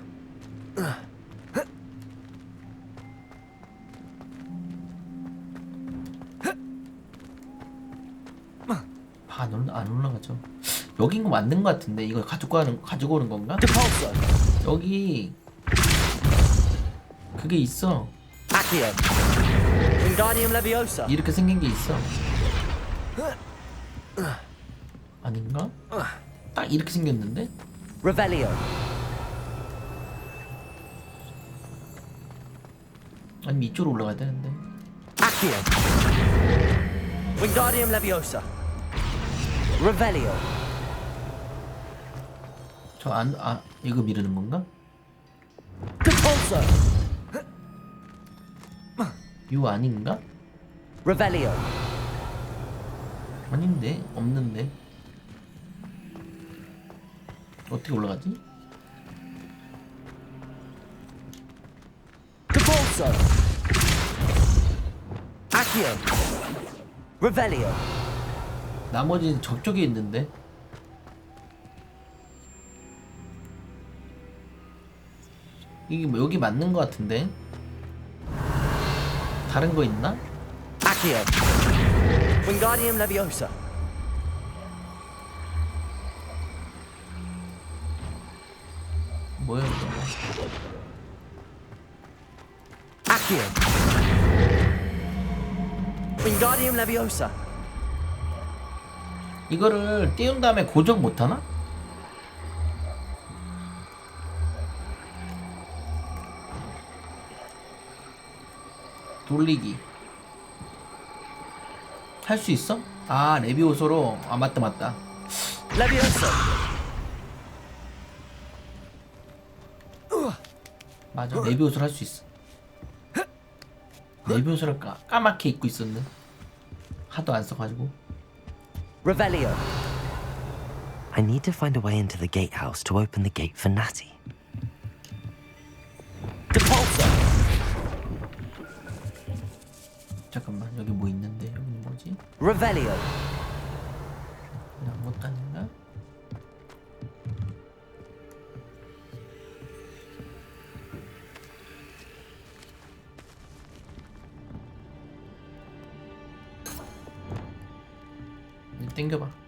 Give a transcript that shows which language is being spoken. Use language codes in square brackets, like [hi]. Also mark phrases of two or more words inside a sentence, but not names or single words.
[ko] 안 올라가죠. 여긴 거 맞는 거 같은데 이거 가지고 오는 건가? 여기 그게 있어. [en] Accio. Wingardium Leviosa. [ko] 이렇게 생긴 게 있어. 아닌가? 딱 이렇게 생겼는데? [en] Revelio. [ko] 아니 이쪽으로 올라가야 되는데. [en] Accio. Wingardium Leviosa. Revelio. [ko] 이거 미루는 건가? [en] Compulso. [ko] 요 아닌가? [en] Revelio. [ko] 아닌데? 없는데? 어떻게 올라가지? [en] Compulso. Accio. Revelio. [ko] 나머지는 저쪽에 있는데? 이게 뭐 여기 맞는 거 같은데? 다른 거 있나? [en] Accio. Wingardium Leviosa. [ko] 뭐야 이거? [en] Accio. Wingardium Leviosa. [ko] 이거를 띄운 다음에 고정 못하나? 돌리기 할 수 있어? 아 레비오소로 아 맞다 [en] Leviosa. [ko] 맞아 레비오소를 할 수 있어. 레비오소를 까맣게 입고 있었네. 하도 안 써가지고. [en] Revelio. I need to find a way into the gatehouse to open the gate for Natty. Compulso. [ko] 잠깐만 여기 뭐 있는데 여기 뭐지? [en] Revelio. [ko] 아무것도 아닌가? 땡겨봐.